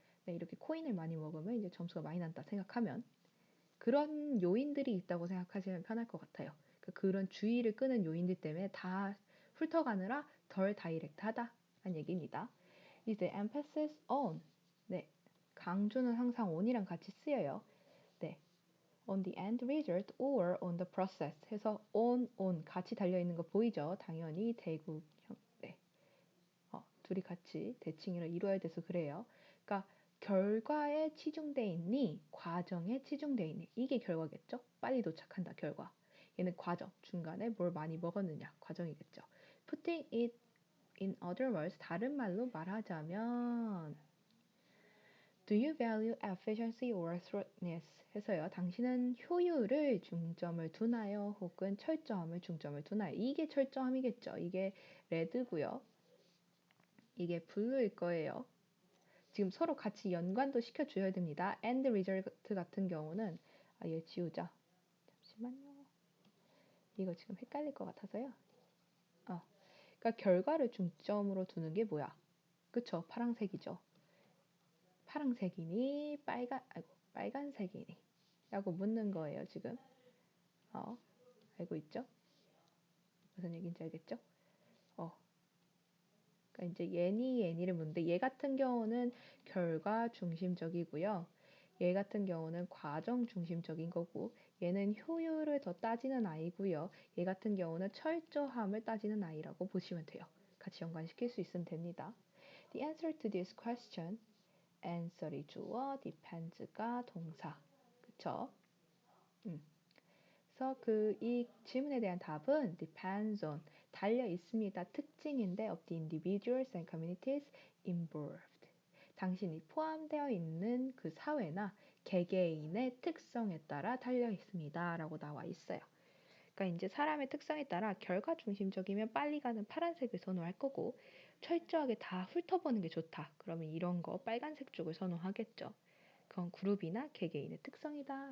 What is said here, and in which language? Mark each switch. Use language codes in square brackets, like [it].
[ko] 네, 이렇게 코인을 많이 먹으면 이제 점수가 많이 난다 생각하면 그런 요인들이 있다고 생각하시면 편할 것 같아요. 그러니까 그런 주의를 끄는 요인들 때문에 다 훑어가느라 덜 다이렉트하다는 얘기입니다. 이제 [en] emphasis on, [ko] 네, 강조는 항상 on이랑 같이 쓰여요. [en] 네, on the end result or on the process 해서 on [ko] 같이 달려있는 거 보이죠? 당연히 대구형, 네, 둘이 같이 대칭을 이루어야 돼서 그래요. 그러니까 결과에 치중돼 있니? 과정에 치중돼 있니? 이게 결과겠죠? 빨리 도착한다, 결과. 얘는 과정, 중간에 뭘 많이 먹었느냐, 과정이겠죠. [en] Putting it in other words, [ko] 다른 말로 말하자면 [en] Do you value efficiency or thoroughness? [ko] 해서요. 당신은 효율을 중점을 두나요? 혹은 철저함을 중점을 두나요? 이게 철저함이겠죠. 이게 레드고요. 이게 블루일 거예요. 지금 서로 같이 연관도 시켜줘야 됩니다. [en] and result [ko] 같은 경우는 얘 지우자. 잠시만요. 이거 지금 헷갈릴 것 같아서요. 그러니까 결과를 중점으로 두는 게 뭐야? 그쵸? 파란색이죠. 파란색이니 빨간색이니 라고 묻는 거예요 지금. 알고 있죠? 무슨 얘기인지 알겠죠? 그러니까 이제 얘니를 묻는데 얘 같은 경우는 결과 중심적이고요. 얘 같은 경우는 과정 중심적인 거고 얘는 효율을 더 따지는 아이고요. 얘 같은 경우는 철저함을 따지는 아이라고 보시면 돼요. 같이 연관시킬 수 있으면 됩니다. [en] The answer to this question, [ko] answer이 주어, [en] depends가 동사. [ko] 그쵸? 그래서 이 질문에 대한 답은 [en] depends on, [ko] 달려 있습니다. 특징인데 [en] of the individuals and communities involved. [ko] 당신이 포함되어 있는 그 사회나 개개인의 특성에 따라 달려 있습니다. 라고 나와 있어요. 그러니까 이제 사람의 특성에 따라 결과 중심적이면 빨리 가는 파란색을 선호할 거고 철저하게 다 훑어보는 게 좋다. 그러면 이런 거 빨간색 쪽을 선호하겠죠. 그건 그룹이나 개개인의 특성이다.